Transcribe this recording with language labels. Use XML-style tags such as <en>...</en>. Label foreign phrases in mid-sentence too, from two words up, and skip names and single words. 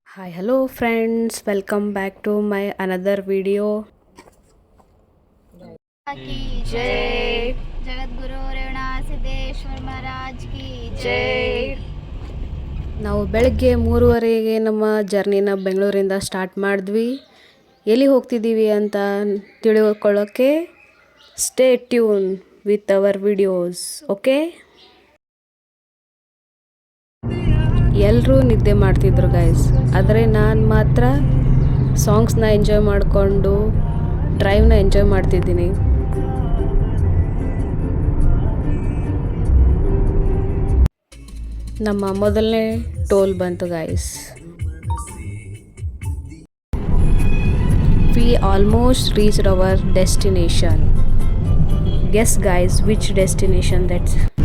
<en>Hi, hello friends, welcome back to my another video.</en> <hi>की जय जगद्गुरु रेवणा सिद्धेश्वर महाराज की ಜೈ.</hi> <kn>ನಾವು ಬೆಳಗ್ಗೆ 3:30ಗೆ ನಮ್ಮ ಜರ್ನಿನ ಬೆಂಗಳೂರಿಂದ ಸ್ಟಾರ್ಟ್ ಮಾಡಿದ್ವಿ. ಎಲ್ಲಿ ಹೋಗ್ತಿದ್ದೀವಿ ಅಂತ ತಿಳ್ಕೊಳ್ಳೋಕ್ಕೆ</kn> <en>stay tune with our videos, okay?</en> <kn>ಎಲ್ಲರೂ ನಿದ್ದೆ ಮಾಡ್ತಿದ್ರು ಗೈಸ್, ಆದರೆ ನಾನು ಮಾತ್ರ ಸಾಂಗ್ಸ್ನ ಎಂಜಾಯ್ ಮಾಡಿಕೊಂಡು ಡ್ರೈವ್ನ ಎಂಜಾಯ್ ಮಾಡ್ತಿದ್ದೀನಿ. ನಮ್ಮ ಮೊದಲನೇ ಟೋಲ್ ಬಂತು ಗೈಸ್.</kn> <en>We almost reached our destination. Guess guys, which destination that's?</en>